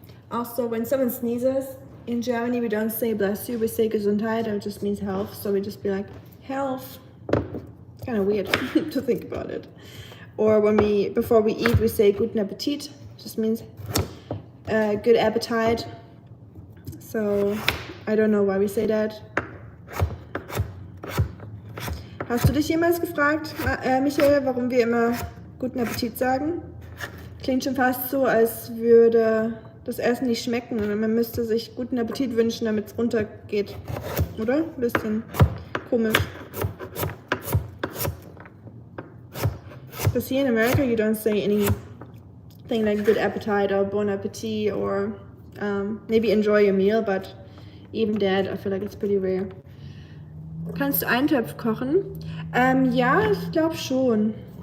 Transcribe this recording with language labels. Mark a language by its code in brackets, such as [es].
[en] Also, when someone sneezes, in Germany we don't say bless you, we say Gesundheit, it just means health, so we just be like, health. It's kind of weird to think about it. Or before we eat, we say guten Appetit, just means good appetite. So, I don't know why we say that. [de] Hast du dich jemals gefragt, Michael, warum wir immer guten Appetit sagen? Klingt schon fast so, als würde das Essen nicht schmecken und man müsste sich guten Appetit wünschen, damit es runtergeht. Oder? Ein bisschen komisch. [en] Because here in America you don't say anything like good appetite or bon appetit or maybe enjoy your meal, but even that I feel like it's pretty rare. [de] Kannst du Eintopf kochen? Ja, ich glaube schon.